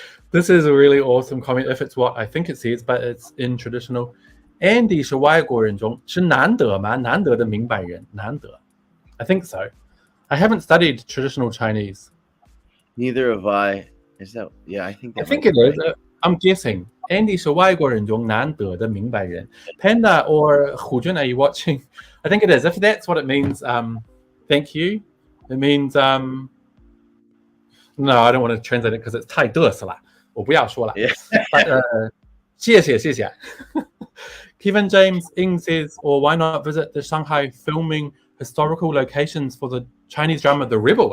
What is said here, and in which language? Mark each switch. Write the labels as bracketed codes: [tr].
[en] This is a really awesome comment, if it's what I think it says, but it's in traditional. [zh] Andy 是外国人中是难得吗？难得的明白人，难得。 [en] I think so. I haven't studied traditional Chinese. Neither have I. Is that? Yeah, I think. I think it is. I'm guessing. [zh] Andy 是外国人中难得的明白人。 [en] Panda or Hujun, are you watching? I think it is. If that's what it means, thank you. It means no, I don't want to translate it because it's [zh] 太嘚瑟了，我不要说了。 [en] But [zh] 谢谢。 [en] Kevin James Ing says, or why not visit the Shanghai filming historical locations for the Chinese drama The Rebel?